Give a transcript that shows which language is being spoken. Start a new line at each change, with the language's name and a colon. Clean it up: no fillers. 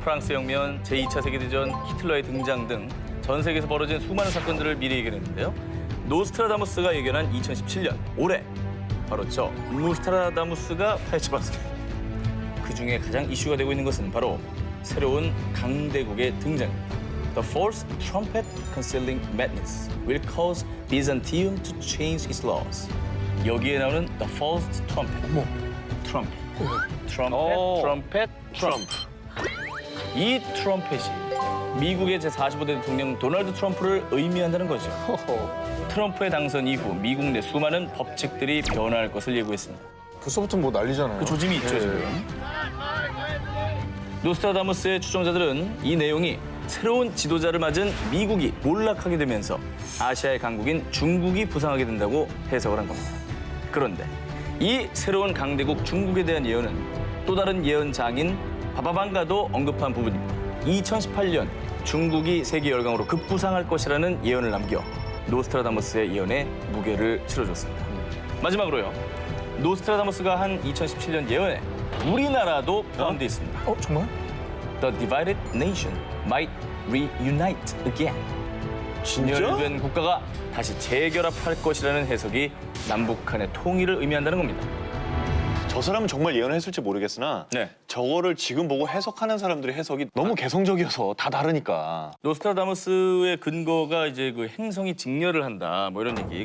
Korean: 프랑스 혁명, 제2차 세계대전, 히틀러의 등장 등 전 세계에서 벌어진 수많은 사건들을 미리 예견했는데요. 노스트라다무스가 예견한 2017년, 올해 바로 저 노스트라다무스가 파헤쳐봤습니다. 그중에 가장 이슈가 되고 있는 것은 바로 새로운 강대국의 등장.
English: The false trumpet concealing madness will cause Byzantium to change its laws.
Korean: 여기에 나오는
English: the false trumpet.
Korean: 트럼펫. 트럼펫. 이 트럼펫이 미국의 제45대 대통령 도널드 트럼프를 의미한다는 거죠. 트럼프의 당선 이후 미국 내 수많은 법칙들이 변화할 것을 예고했습니다. 벌써부터 뭐 난리잖아요. 그 조짐이 있죠, 지금. 노스트라다무스의 추종자들은 이 내용이 새로운 지도자를 맞은 미국이 몰락하게 되면서 아시아의 강국인 중국이 부상하게 된다고 해석을 한 겁니다. 그런데 이 새로운 강대국 중국에 대한 예언은 또 다른 예언장인 바바방가도 언급한 부분입니다. 2018년 중국이 세계 열강으로 급부상할 것이라는 예언을 남겨 노스트라다무스의 예언에 무게를 실어줬습니다. 마지막으로요. 노스트라다무스가 한 2017년 예언에 우리나라도 포함되어 있습니다. 정말?
English: The divided nation might reunite again.
Korean: 진열된 국가가 다시 재결합할 것이라는 해석이 남북한의 통일을 의미한다는 겁니다. 저 사람은 정말 예언했을지 모르겠으나 네. 저거를 지금 보고 해석하는 사람들의 해석이 너무 개성적이어서 다 다르니까. 노스트라다무스의 근거가 이제 그 행성이 직렬을 한다 뭐 이런 얘기.